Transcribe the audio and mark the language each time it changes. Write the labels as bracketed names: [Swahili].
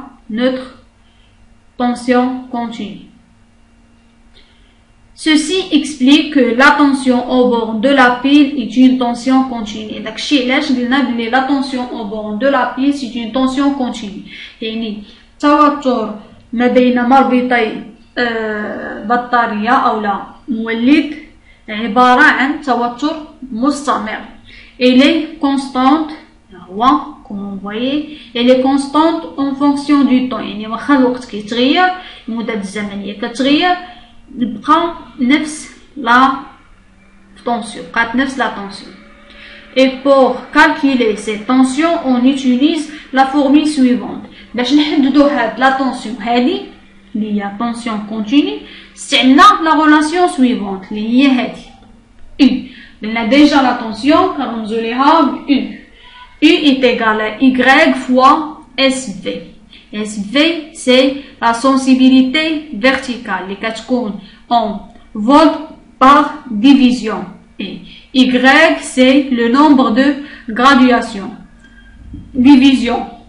[French] Notre tension continue. Ceci explique que la tension au bord de la pile est une tension continue. La tension au bord de la pile c'est une tension continue. [Arabic] يعني توتر ما بين مربطي بطارية أو لا مولد عبارة عن توتر مستمر. [French] Elle est constante. Comme vous voyez, elle est constante en fonction du temps. [Arabic] يعني واخا الوقت كيتغير المدة الزمنية كتغير بقى نفس لا tension. بقات نفس [French] la tension. Et pour calculer cette tension, on utilise la formule suivante. [Arabic] باش نحددوا هاد la tension هادي اللي هي [French] tension continue [Arabic] استعملنا [French] la relation suivante [Arabic] اللي هي هادي U. [French] قلنا déjà la tension [Arabic] كنرمزوا ليها ب [French] U. U est égal à Y fois SV. SV, c'est la sensibilité verticale. Les [Arabic] كتكون [French] en volts par division. Et Y, c'est le nombre de graduations. Division.